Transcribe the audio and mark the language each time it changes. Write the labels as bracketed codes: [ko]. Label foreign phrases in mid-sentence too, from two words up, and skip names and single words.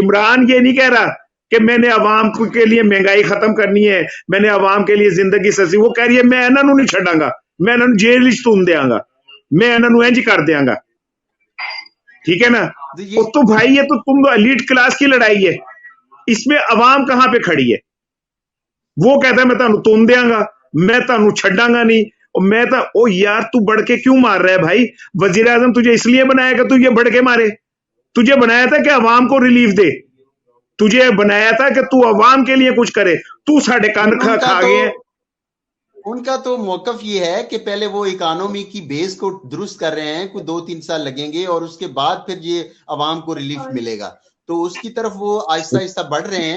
[ur] عمران یہ نہیں کہہ رہا کہ میں نے عوام کے لیے مہنگائی ختم کرنی ہے, میں نے عوام کے لیے زندگی سستی. وہ کہہ رہی ہے [pa] میں انہوں نہیں چھڑاں گا, میں انہوں جیل تون دیاں گا, میں انہوں انج کر دیاں گا. [ur] ٹھیک ہے نا. تو بھائی یہ تو تم [en] ایلیٹ کلاس [ur] کی لڑائی ہے, اس میں عوام کہاں پہ کھڑی ہے؟ وہ کہتا ہے [pa] میں تانوں تون دیاں گا, میں تانوں چھڈاں گا نہیں. [ur] میں تا او یار تو بڑھ کے کیوں مار رہا ہے بھائی؟ وزیر اعظم تجھے اس لیے بنایا کہ تو یہ بڑھ کے مارے؟ تجھے بنایا تھا کہ عوام کو ریلیف دے, تجھے بنایا تھا کہ تو عوام کے لیے کچھ کرے. تو ساڑھے کان کھا گئے ہیں. ان کا تو موقف یہ ہے کہ پہلے وہ اکانومی کی بیس کو درست کر رہے ہیں, کوئی 2-3 سال لگیں گے اور اس کے بعد پھر یہ عوام کو ریلیف ملے گا, تو اس کی طرف وہ آہستہ آہستہ بڑھ رہے ہیں.